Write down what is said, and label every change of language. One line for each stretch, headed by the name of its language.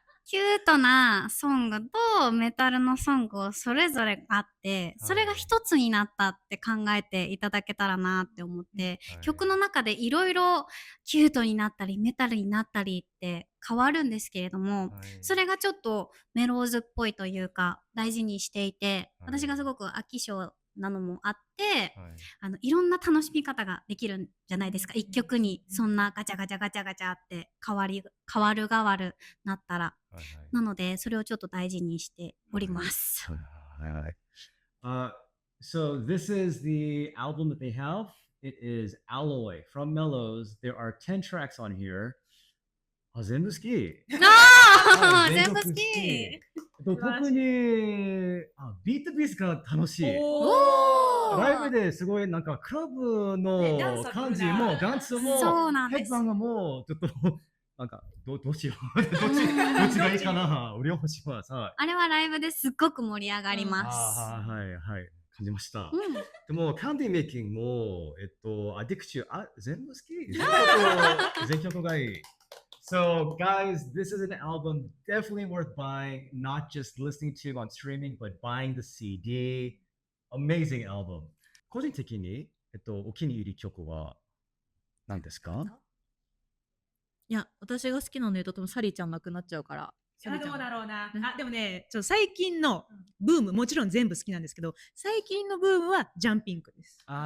Japanese: キュートなソングとメタルのソングをそれぞれあって、それが一つになったって考えていただけたらなって思って、曲の中でいろいろキュートになったりメタルになったりって変わるんですけれども、それがちょっとメローズっぽいというか大事にしていて、私がすごく飽き性なのもあって、いろんな楽しみ方ができるんじゃないですか。一曲にそんなガチャガチャガチャガチャって変わるなったら。なので、それをちょっと大事にしております。
English: So this is the album that they have. It is Alloy from Mellows. There are 10 tracks on here.
Japanese: 全部好き。全部好き。特にビートビースが楽しい。ライブですごいなんかクラブの感じもダンスもヘッドバンドもちょっとなんかどうしようどっちがいいかな両方します。あれはライブですっごく盛り上がります。はいはい感じました。でもキャンディーメイキングもアディクチュ全部好き。全曲がいい。
English: So, guys, this is an album definitely worth buying, not just listening to on streaming, but buying the CD. Amazing album.
Japanese: 個人的に、お気に入り曲は何ですか？いや、私が好きなの言うと多分サリーちゃんなくなっちゃうから。どうだろうな。でもね、最近のブーム、もちろん全部好きなんですけど、最近のブームはジャンピングです。